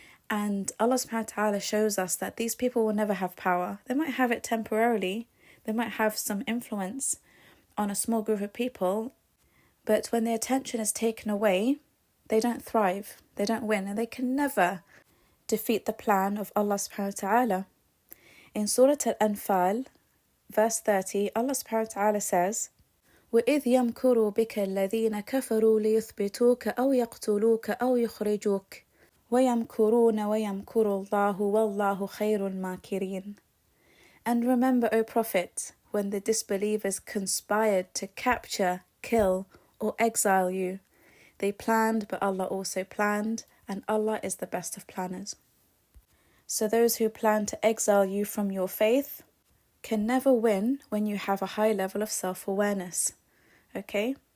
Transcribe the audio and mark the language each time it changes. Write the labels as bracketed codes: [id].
[en] And Allah subhanahu wa ta'ala shows us that these people will never have power. They might have it temporarily. They might have some influence on a small group of people. But when the attention is taken away, they don't thrive. They don't win. And they can never defeat the plan of Allah subhanahu wa ta'ala. In Surah Al-Anfal, verse 30, Allah subhanahu wa ta'ala says, [ar] وَإِذْ يَمْكُرُ بِكَ الَّذِينَ كَفَرُوا لِيُثْبِتُوكَ أَوْ يَقْتُلُوكَ أَوْ يُخْرِجُوكَ وَيَمْكُرُونَ وَيَمْكُرُ اللَّهُ وَاللَّهُ خَيْرُ الْمَاكِرِينَ. [en] And remember, O Prophet, when the disbelievers conspired to capture, kill, or exile you, they planned, but Allah also planned, and Allah is the best of planners. So those who plan to exile you from your faith can never win when you have a high level of self-awareness. Okay?